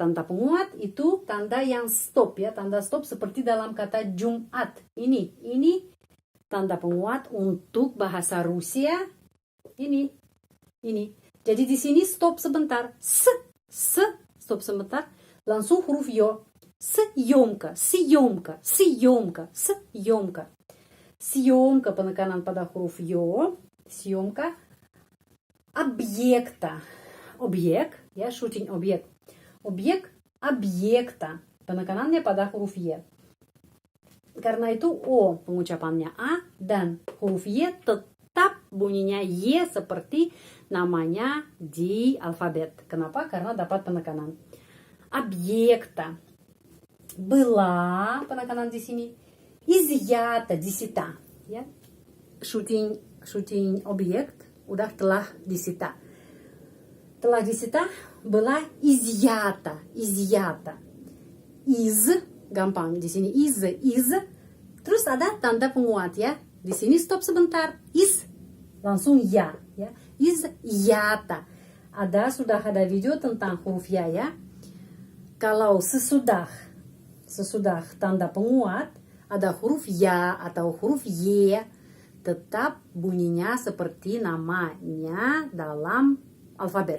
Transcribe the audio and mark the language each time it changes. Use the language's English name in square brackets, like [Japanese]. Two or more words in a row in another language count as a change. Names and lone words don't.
[Indonesian] Tanda penguat itu tanda yang stop ya, tanda stop seperti dalam kata Jumat. Ini tanda penguat untuk bahasa Rusia. Ini. Jadi di sini stop sebentar. Stop sebentar. Langsung huruf yo. [Russian] Съемка, съемка, съемка, съемка. [Indonesian] Съемка penekanan pada huruf yo. [Russian] Съемка объекта. [Indonesian] Objek, ya, shooting objek. Objek объекта. Penekanannya pada huruf Y. Karena itu O pengucapannya A dan huruf Y tetap bunyinya Y seperti namanya di alfabet. Kenapa? Karena dapat penekanan. [Russian] Объекта. Была [Indonesian] penekanan di sini. Изъята, disita. Ya. Shooting objek udah telah disita. Telah disita, [Russian] была изъята, изъята. Из, [Indonesian] gampang di sini из. Terus ada tanda penguat ya. Di sini stop sebentar. Из, langsung ya. [Russian] Изъята. [Indonesian] Sudah ada video tentang huruf ya. Kalau sesudah tanda penguat ada huruf ya atau huruf y, tetap bunyinya seperti namanya dalam alfabet.